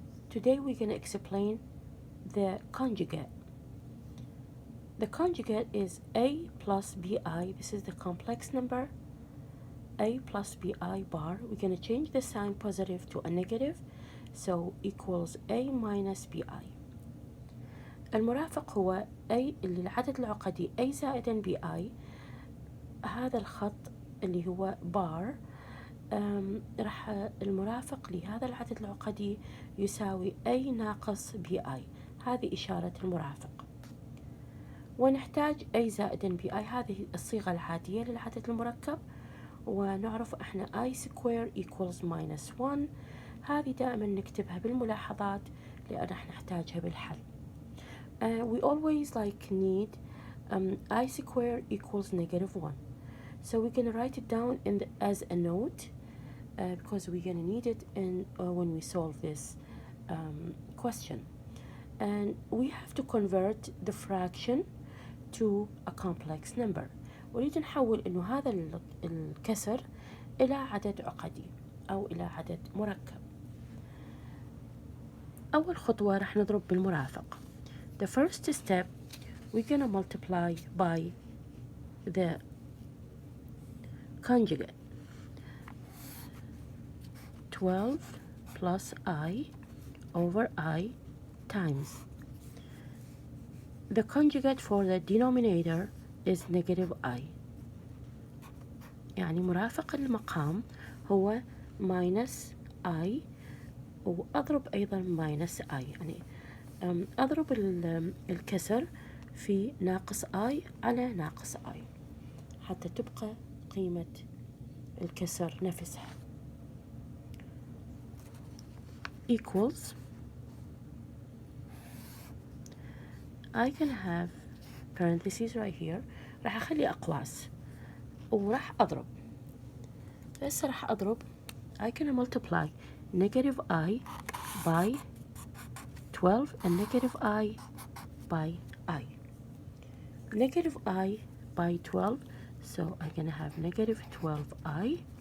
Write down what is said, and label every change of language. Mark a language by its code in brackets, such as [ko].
[en] Today we're going to explain the conjugate. The conjugate is a plus bi. This is the complex number. A plus bi bar. We're going to change the sign positive to a negative, so equals a minus bi. [ar] المرافق هو a اللي العدد العقدي a زائدا bi. هذا الخط اللي هو بار راح المرافق لهذا العدد العقدي يساوي a ناقص bi. هذه إشارة المرافق. ونحتاج a زائدا bi. هذه الصيغة العادية للعدد المركب، ونعرف احنا [en] I square equals minus 1. [ar] هذه دائما نكتبها بالملاحظات لأن راح نحتاجها بالحل. [en] We always need I square equals negative 1. So we're going to write it down as a note because we're going to need it when we solve this question. And we have to convert the fraction to a complex number. [ar] ونريد نحول إنه هذا الكسر إلى عدد عقدي أو إلى عدد مركب. أول خطوة رح نضرب بالمرافق. [en] The first step we're going to multiply by the conjugate. 12 plus I over I times. The conjugate for the denominator is negative I. [ar] يعني مرافق المقام هو [en] minus I، [ar] وأضرب أيضا minus I، يعني أضرب الكسر في ناقص I على ناقص I حتى تبقى قيمة الكسر نفسها. [en] Equals I can have parentheses right here. [ar] راح أخلي أقواس وراح أضرب. بس راح أضرب [en] I can multiply negative I by 12 and negative I by I. Negative I by 12, so I'm going to have negative 12I.